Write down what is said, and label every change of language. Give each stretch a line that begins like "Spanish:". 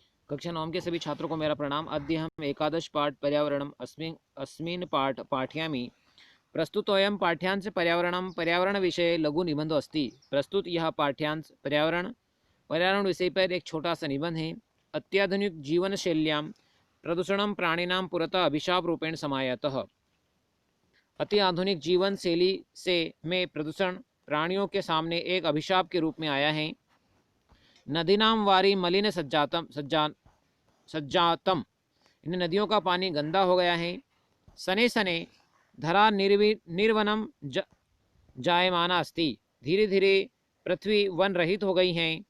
Hindi: कक्षा 9 के सभी छात्रों को मेरा प्रणाम।
Sanskrit: अद्य हम एकादश पाठ पर्यावरणम अस्मिन् पाठ पाठयामि। प्रस्तुतोऽयं पाठ्यांश पर्यावरणम पर्यावरण विषये लघु निबंध अस्ति।
Hindi: प्रस्तुत यह पाठ्यांश पर्यावरण विषय पर एक छोटा सा निबंध है।
Sanskrit: अत्याधुनिक जीवन शैल्यां प्रदूषणं प्राणिनां पुरतः अभिशाप रूपेण समायातः।
Hindi: अति आधुनिक जीवन शैली से में प्रदूषण प्राणियों के सामने एक अभिशाप के रूप में आया है।
Sanskrit: नदीनां वारी मलिन सज्जातम,
Hindi: इन नदियों का पानी गंदा हो गया है।
Sanskrit: सने सने धरा निर्वनम जायमाना अस्ति,
Hindi: धीरे धीरे पृथ्वी वन रहित हो गई है।